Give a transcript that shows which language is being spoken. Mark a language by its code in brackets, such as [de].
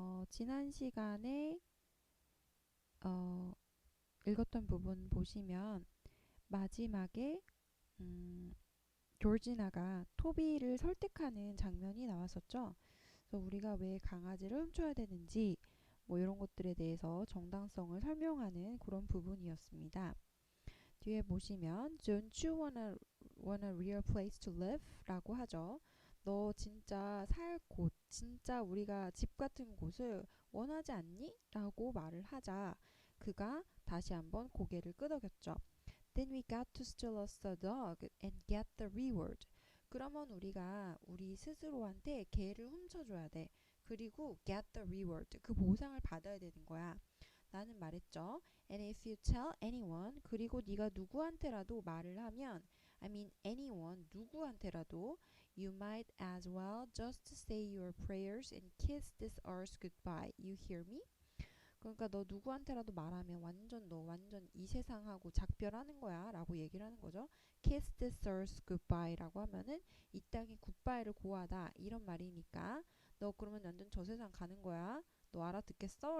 [ko] 지난 시간에 어, 읽었던 부분 보시면 마지막에 조지나가 토비를 설득하는 장면이 나왔었죠. 그래서 우리가 왜 강아지를 훔쳐야 되는지 뭐 이런 것들에 대해서 정당성을 설명하는 그런 부분이었습니다. [en] 뒤에 보시면 Don't you want a real place to live? [ko] 라고 하죠. 너 진짜 살 곳, 진짜 우리가 집 같은 곳을 원하지 않니? 라고 말을 하자 그가 다시 한번 고개를 끄덕였죠. [en] Then we got to steal us a dog and get the reward. [ko] 그러면 우리가 우리 스스로한테 개를 훔쳐줘야 돼. 그리고 [en] get the reward. [ko] 그 보상을 받아야 되는 거야. 나는 말했죠. [en] And if you tell anyone, [ko] 그리고 네가 누구한테라도 말을 하면, [en] I mean anyone, [ko] 누구한테라도, [en] you might as well just say your prayers and kiss this earth goodbye. You hear me? [ko] 그러니까 너 누구한테라도 말하면 너 완전 이 세상하고 작별하는 거야 라고 얘기를 하는 거죠. [en] Kiss this earth goodbye [ko] 라고 하면은 이 땅이 굿바이를 고하다 이런 말이니까 너 그러면 완전 저 세상 가는 거야. 너 알아듣겠어?